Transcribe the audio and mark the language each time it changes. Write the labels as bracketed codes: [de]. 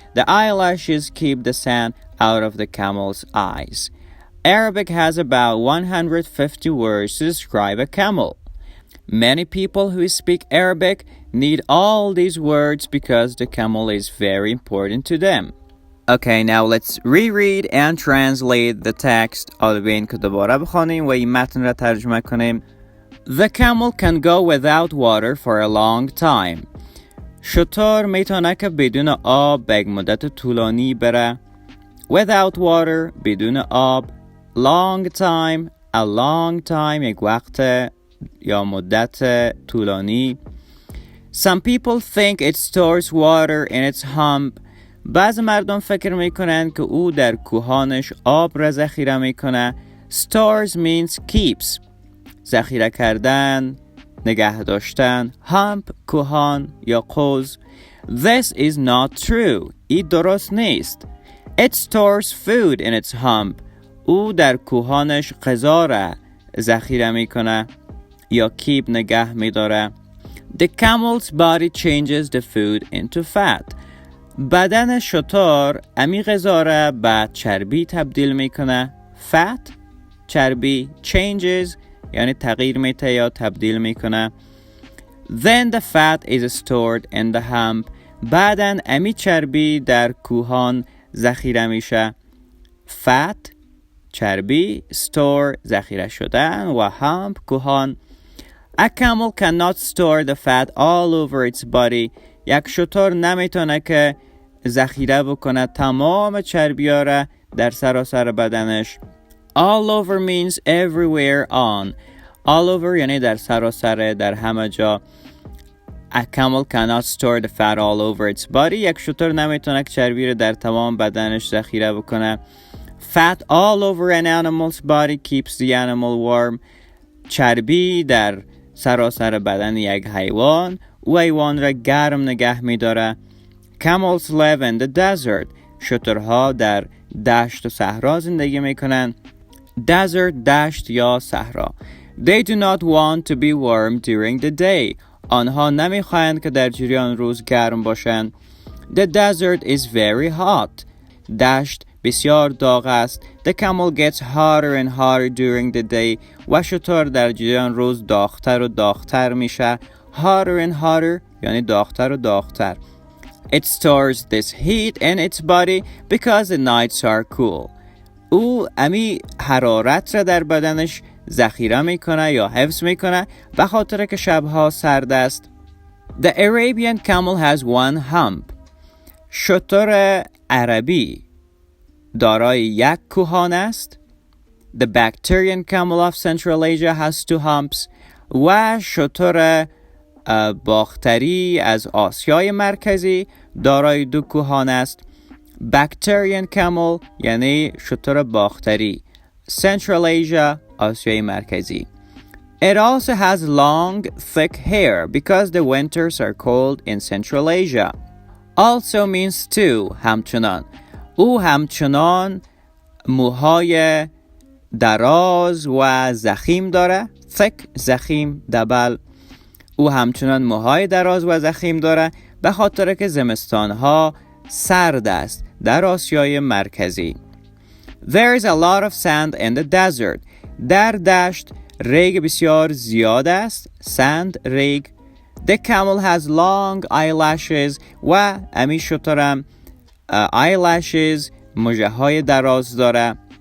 [en] The eyelashes keep the sand out of the camel's eyes. Arabic has about 150 words to describe a camel. Many people who speak Arabic need all these words because the camel is very important to them. Okay, now let's reread and translate the text. [fa] بیاین که دوباره بخوانیم و این متن را ترجمه کنیم. [en] The camel can go without water for a long time. [fa] شتر میتونه که بدون آب به یک مدت طولانی بره. [en] Without water، [fa] بدون آب. [en] Long time، a long time، [fa] یک وقت یا مدت طولانی. [en] Some people think it stores water in its hump. [fa] بعض مردم فکر میکنن که او در کوهانش آب را ذخیره میکنه. [en] Stores means keeps. [fa] ذخیره کردن، نگه داشتن. Hump، کوهان یا قوز. [en] This is not true. [fa] این درست نیست. [en] It stores food in its hump. [fa] او در کوهانش غذا را ذخیره میکنه یا keep نگه میداره. [en] The camel's body changes the food into fat. [fa] بدن شتر امی غذا را به چربی تبدیل میکنه. Fat، چربی. Changes یعنی تغییر میده یا تبدیل میکنه. [en] Then the fat is stored in the hump. [fa] بعدن امی چربی در کوهان ذخیره میشه. Fat، چربی. Store، ذخیره شدن و hump، کوهان. [en] A camel cannot store the fat all over its body. [fa] یک شتر نمیتونه که ذخیره بکنه تمام چربی‌ها را در سراسر بدنش. [en] All over means everywhere on. [fa] All over یعنی در سراسر، در همه جا. [en] A camel cannot store the fat all over its body. [fa] یک شتر نمیتونه که چربی را در تمام بدنش ذخیره بکنه. [en] Fat all over an animal's body keeps the animal warm. [fa] چربی در سراسر بدن یک حیوان او ایوان را گرم نگه می داره. [en] Camels live in the desert. [fa] شترها در دشت و صحرا زندگی می کنن. Desert دشت یا صحرا. [en] They do not want to be warm during the day. [fa] آنها نمی خواهند که در جریان روز گرم باشند. [en] The desert is very hot. [fa] دشت بسیار داغ است. [en] The camel gets hotter and hotter during the day. [fa] و شتر در جریان روز داغتر و داغتر میشه. Hotter and hotter یعنی داغتر و داغتر. [en] It stores this heat in its body because the nights are cool. [fa] او امی حرارت را در بدنش ذخیره میکنه یا حفظ میکنه به خاطر که شبها سرد است. [en] The Arabian camel has one hump. [fa] شتر عربی دارای یک کوهان است. [en] The Bactrian camel of Central Asia has two humps. [fa] و شتر باختری از آسیای مرکزی دارای دو کوهان است. Bactrian camel یعنی شتر باختری. [en] Central Asia [fa] آسیای مرکزی. [en] It also has long, thick hair because the winters are cold in Central Asia. Also means too, همچنان. [fa] او همچنان موهای دراز و ضخیم داره. thick ضخیم دبل. او همچنان موهای دراز و ضخیم داره به خاطر که زمستانها سرد است در آسیای مرکزی. [en] There is a lot of sand in the desert. [fa] در دشت ریگ بسیار زیاد است. sand ریگ. [en] The camel has long eyelashes [fa] و امی شترم eyelashes مژه های دراز داره.